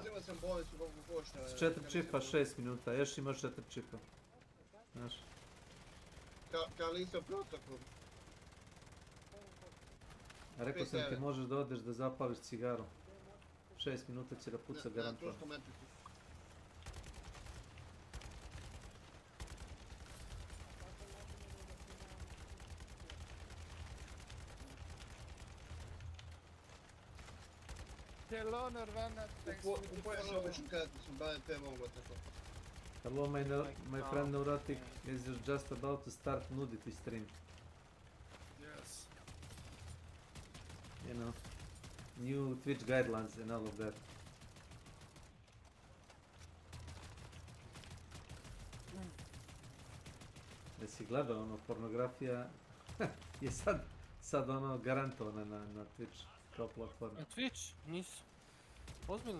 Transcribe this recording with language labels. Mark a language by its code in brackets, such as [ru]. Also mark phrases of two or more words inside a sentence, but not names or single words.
[sr] Uzimao sam bolnicu koliko košta. S 4 čipa 6 minuta, još imaš 4 čipa. Znaš? Kalisto protokol. Rekao sam ti možeš da odeš da zapališ cigaru. 6 minuta će da puca garantovan. [en] Hello Nirvana, thanks for the follow. Hello my friend Neurotic, is just about to start nudity stream. Yes. You know, new Twitch guidelines and all of that. [sr] Jesi gledao ono, pornografija je sad ono garantovana na Twitch kao platforma. Na Twitch? Nisu. Ozbiljno?